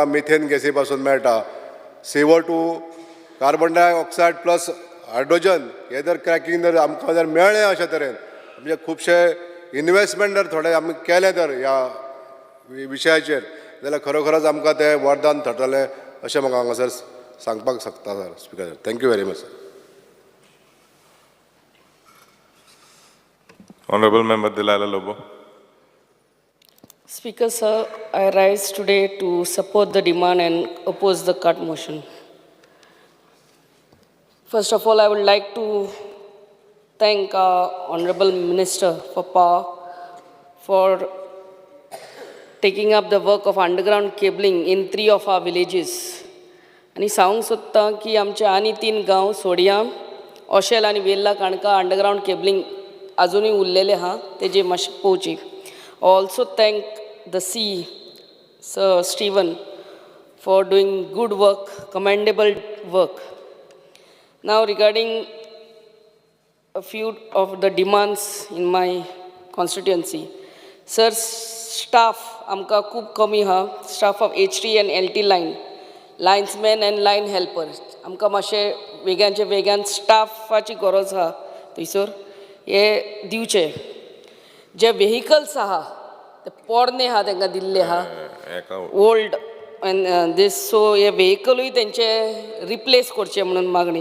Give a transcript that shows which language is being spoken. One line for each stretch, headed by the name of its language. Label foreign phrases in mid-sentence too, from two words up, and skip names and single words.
Konkani: मिथेन गॅसी पासून मेळटा CO2 कार्बन डायऑक्सायड प्लस हायड्रोजन हे जर क्रॅकिंग जर आमकां जर मेळ्ळें अशे तरेन म्हणजे खुबशे इन्वेस्टमेंट जर थोडे आमी केले तर ह्या विशयाचेर जाल्यार खरोखरच आमकां तें वरदान थरतलें अशें म्हाका हांगासर सांगपाक शकता सर स्पिकर
English: thank you very much sir Honorable Member Delilah Lobo. Speaker, sir, I rise today to support the demand and oppose the cut motion. First of all, I would like to thank our Honorable Minister for Power for taking up the work of underground cabling in 3 of our villages.
Konkani: आणि सांगूंक सोदतां की आमचे आनी 3 गांव सोडिया, ओशेल आनी वेल्ला काणका
English: underground cabling
Konkani: अजूनही उरलेले आहा तेजे मातशें पळोवची.
English: Also thank the C, Sir Stephen, for doing good work, commendable work. Now regarding a few of the demands in my constituency.
Konkani: Sir, staff amka खूप कमी हा,
English: staff of HT and LT line, linesmen and line helpers.
Konkani: आमकां मातशें वेगळ्यान स्टाफाची गरज आहा थंयसर हे दिवचे. जे व्हेहिकल्स आहा ते पोरणे आहा तांकां दिल्ले आहा ओल्ड एंड दीस, सो हे व्हेहिकलूय तेंचे रिप्लेस करचे म्हणून मागणी.